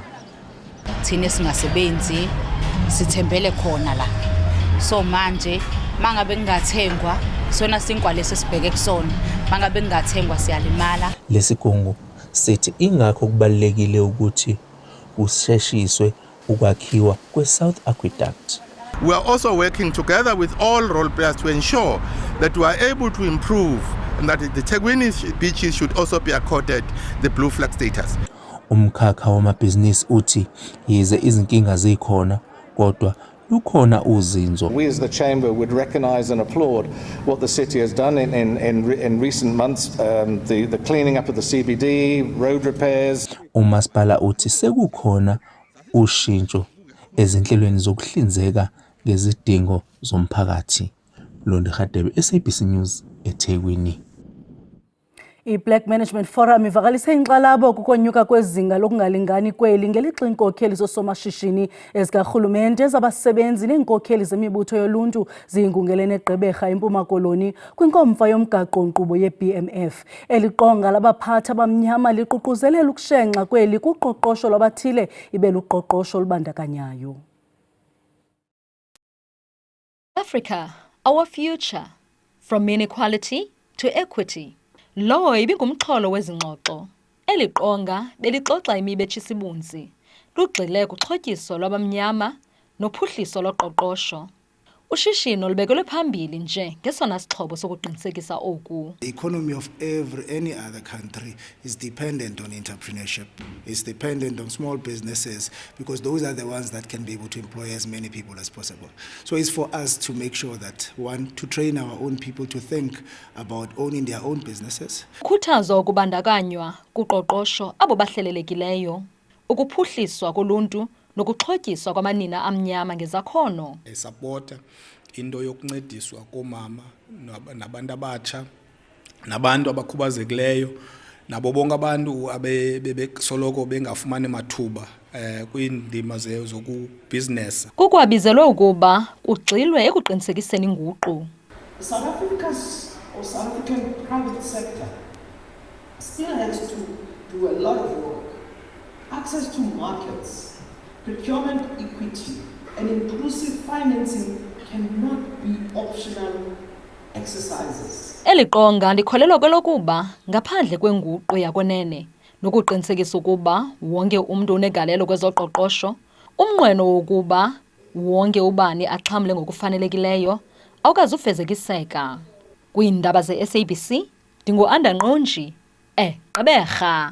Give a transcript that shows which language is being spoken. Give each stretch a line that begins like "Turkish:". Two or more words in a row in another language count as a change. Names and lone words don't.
Zulu: Thina singasebenzi sithembele khona la. So manje mangabe kungathengwa sona sinkwa lesi sibheke kusona, mangabe kungathengwa siyalimala. Lesigungu sithi ingakho kubalekile ukuthi kusheshiswe ukwakhiwa kwe-South Aqueduct.
English: We are also working together with all role players to ensure that we are able to improve and that the Tegwini beaches should also be accorded the blue flag status.
Zulu: Umkhakha wamabhizinisi uthi yize izinkinga zikhona kodwa lukhona uzinzo.
English: We as the chamber would recognize and applaud what the city has done in recent months, the cleaning up of the CBD, road repairs.
Zulu: Umasipala uthi sekukhona ushintsho ezinhlelweni zokuhlinzeka ngezidingo zomphakathi. Londi Hadebe, SABC News, eThekwini.
Xhosa: I-Black Management Forum ivakalise inxalabo kukonyuka kwezinga lokungalingani kweli ngelixa iinkokheli zosomashishini ezikarhulumente ezabasebenzi neenkokheli zemibutho yoluntu ziyingungelene eGqeberha eMpuma Koloni kwinkomfa yomgaqo-nkqubo ye-BMF. Eli qonga labaphathi abamnyama liququzelela ukushenxa kweli kuqoqosho lwabathile ibe luqoqosho olubandakanyayo.
English: Africa, our future, from inequality to equity.
Xhosa: Lo ibingumxholo wezingxoxo. Eli qonga belixoxa imibetshi sibunzi. Lugxile kuxhotyiso lwabamnyama nophuhliso loqoqosho. Ushishino lubekelwe phambili nje ngesona sixhobo sokuqinisekisa oku.
English: The economy of any other country is dependent on entrepreneurship. It's dependent on small businesses because those are the ones that can be able to employ as many people as possible. So it's for us to make sure that to train our own people to think about owning their own businesses.
Xhosa: Kukhuthazo ukubandakanywa kuqoqosho abo bahlelelekileyo, ukuphuhliswa koluntu nokuxhotyiswa kwamanina amnyama ngezakhono. Supporta into yokuncediswa komama nabantu abatsha nabantu abakhubazekileyo nabo bonke abantu abebesoloko bengafumani mathuba kwiindima zokubusiness. Kukwabizelwe ukuba kugxilwe ekuqinisekiseni inguqu.
English: South African private sector still has to do a lot of work. Access to markets, procurement equity, and inclusive financing cannot be optional exercises.
Xhosa: Eli qonga likholelwa kwelokuba ngaphandle kwenguqu yakwenene nokuqinisekisa ukuba wonke umuntu unegalelo kwezoqoqosho, umnqweno wokuba wonke ubani axhamle ngokufanelekileyo awukazufezekiseka. Kwiindaba ze-SABC, ndingu-Anda Nqonji, eGqeberha.